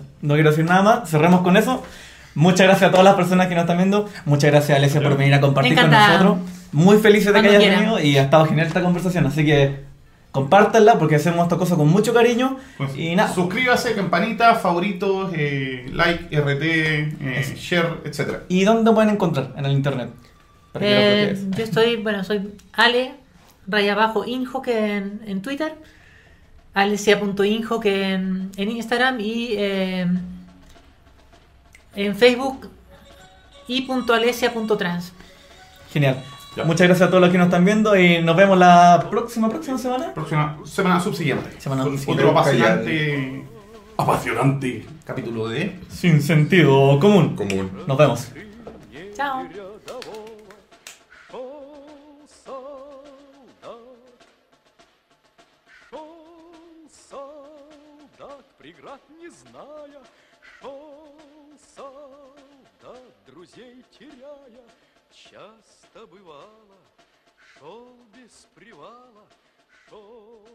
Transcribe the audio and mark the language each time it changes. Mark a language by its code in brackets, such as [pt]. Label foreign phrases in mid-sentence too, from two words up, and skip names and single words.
[es] No quiero decir nada más, cerremos con eso. Muchas gracias a todas las personas que nos están viendo. Muchas gracias, Alesia, por venir a compartir con Encantada. nosotros. Muy felices de que Cuando hayas quieran. venido y ha estado genial esta conversación. Así que compártanla porque hacemos esta cosa con mucho cariño. Pues, Y nada, suscríbase, campanita, favoritos, [en] like, RT, share, etc. [es] ¿y dónde pueden encontrar en el internet? Para que lo bloquees. Yo estoy, soy Ale, _Injo que en Twitter, alesia.injo que en Instagram y en Facebook y.alesia.trans. Genial. Ya. Muchas gracias a todos los que nos están viendo y nos vemos la próxima semana. Próxima semana subsiguiente. Semana Con subsiguiente. otro apasionante capítulo de... Sin sentido común. Común. Nos vemos. Chao. [ru] Шел солдат, преград не зная, шел солдат, друзей теряя, часто бывало, шел без привала, шел